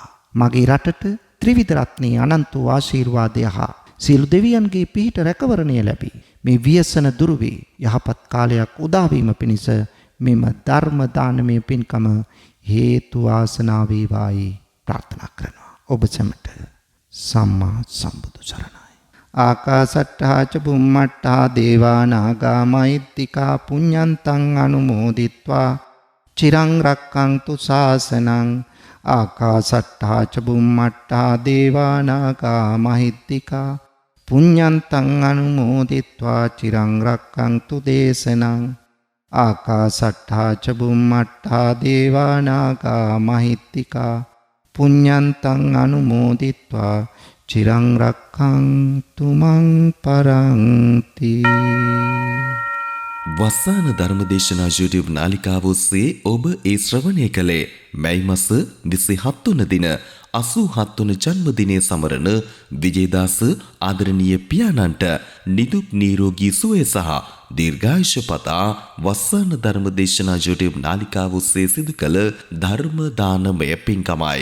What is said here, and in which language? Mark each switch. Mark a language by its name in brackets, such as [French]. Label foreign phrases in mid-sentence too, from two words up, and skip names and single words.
[Sinhala] මගේ රටට ත්‍රිවිධ රත්නයේ අනන්ත වූ ආශිර්වාදය හා සියලු දෙවියන්ගේ පිහිට රැකවරණය ලැබී මේ ව්‍යසන දුරු වී යහපත් කාලයක් උදා වීම පිණිස මෙම ධර්ම දානමය පින්කම හේතු වාසනා වේවායි ප්‍රාර්ථනා කරනවා. ඔබ සැමට සම්මා සම්බුදු සරණයි. [Pali] ආකාසට්ඨා ච බුම්මට්ඨා දේවා නාග මහිත්‍තිකා පුඤ්ඤන්තං අනුමෝදිත්වා චිරං රක්ඛන්තු ශාසනං. ආකාසට්ඨා ච බුම්මට්ඨා දේවා නාග මහිත්‍තිකා පුඤ්ඤන්තං අනුමෝදිත්වා චිරං රක්ඛන්තු දේශනං. ආකාසට්ඨා ච බුම්මට්ඨා දේවා නාග මහිත්‍තිකා පුඤ්ඤන්තං අනුමෝදිත්වා චිරං රක්ඛන්තු මං පරන්ති. [Sinhala] වස්සාන ධර්මදේශනා YouTube නාලිකාව ඔස්සේ ඔබ ඒ ශ්‍රවණය කළේ මැයි මාස 27 වන දින 87 වන ජන්මදිනයේ සමරන විජේදාස ආදරණීය පියාණන්ට නිදුක් නිරෝගී සුවය සහ දීර්ඝායුෂ පතා වස්සාන ධර්ම දේශනා YouTube නාලිකාව ඔස්සේ සිදු කළ ධර්ම දානමය පින්කමයි.